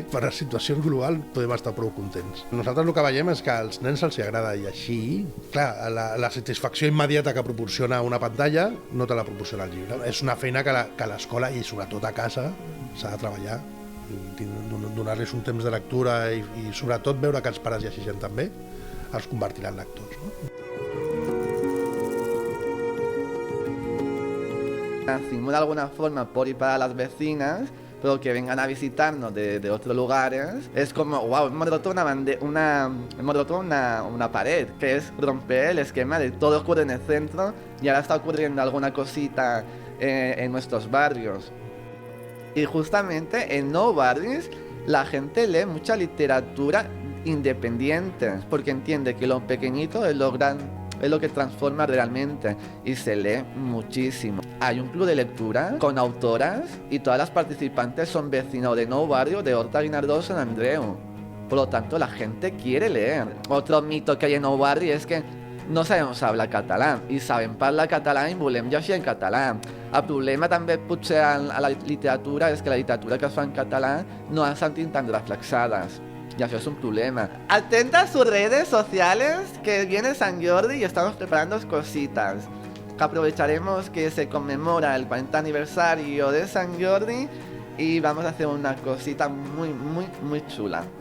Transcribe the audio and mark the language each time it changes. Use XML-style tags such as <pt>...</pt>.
<ca>Per la situació global podem estar prou contents. Nosaltres el que veiem és que als nens els agrada, i així, clar, la satisfacció immediata que proporciona una pantalla no te la proporciona el llibre. És una feina que a l'escola i sobretot a casa s'ha de treballar, donar-los un temps de lectura i sobretot veure que els pares llegeixen també els convertirà en lectors, ¿no?</ca> <es>Nacimos de alguna forma por y para las vecinas, pero que vengan a visitarnos de otros lugares, es como, wow, hemos roto una pared, que es romper el esquema de todo ocurre en el centro y ahora está ocurriendo alguna cosita en nuestros barrios. Y justamente en Nou Barris la gente lee mucha literatura independientes, porque entiende que lo pequeñito es lo que transforma realmente, y se lee muchísimo. Hay un club de lectura con autoras y todas las participantes son vecinos de Nou Barri, de Horta Guinardó, San Andreu. Por lo tanto, la gente quiere leer. Otro mito que hay en Nou Barri es que no sabemos hablar català,</es> <ca>i sabem parlar català i volem llegir en català. El problema també potser a la literatura és que la literatura que es fa en català no han sentit tan reflexades.</ca> <es>Y eso es un problema. Atenta a sus redes sociales, que viene San Jordi y estamos preparando cositas. Que aprovecharemos que se conmemora el 40 aniversario de San Jordi y vamos a hacer una cosita muy, muy, muy chula.</es>